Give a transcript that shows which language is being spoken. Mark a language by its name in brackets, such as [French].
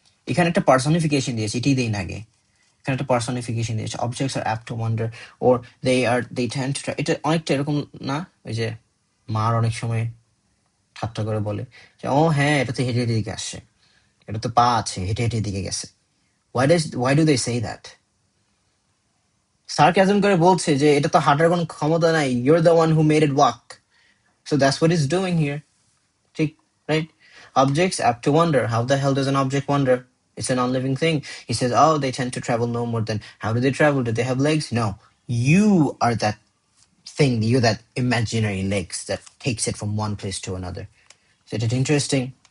[Bangla] এখানে একটা পার্সনিফিকেশন দিয়েছে, এটাই দেই না আগে. এখানে একটা পার্সনিফিকেশন দিয়েছে. [English] Objects are apt to wander or they tend to try. [Bangla] এটা অনেকটা এরকম না, ওই যে মার অনেক সময় ঠাট্টা করে বলে যে ও হ্যাঁ এটা তো হেঁটে হেঁটে দিকে আসছে, এটা তো পা আছে হেঁটে হেঁটে দিকে গেছে. [English] Why do they say that? [Bangla] Sarcasm করে বলছে যে এটা তো হাঁটার কোনো ক্ষমতা নাই, [English] you're the one who made it walk. So that's what it's doing here. ঠিক, right? Objects apt to wander. How the hell does an object wander? It's a non-living thing. He says, oh, they tend to travel no more than, how do they travel? Do they have legs? No. You are that thing, you're that imaginary legs that takes it from one place to another. Isn't it interesting?